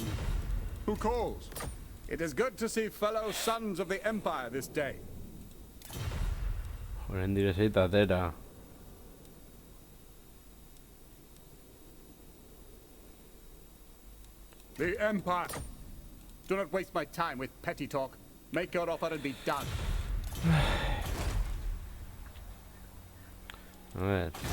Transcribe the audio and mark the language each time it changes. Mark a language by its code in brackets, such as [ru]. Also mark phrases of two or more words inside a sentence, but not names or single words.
[en] Who calls? It is good to see fellow sons of the Empire this day. [eu] Oraindik ez zait atera. [en] The Empire. Do not waste my time with petty talk. Make your offer and be done. [es] A ver.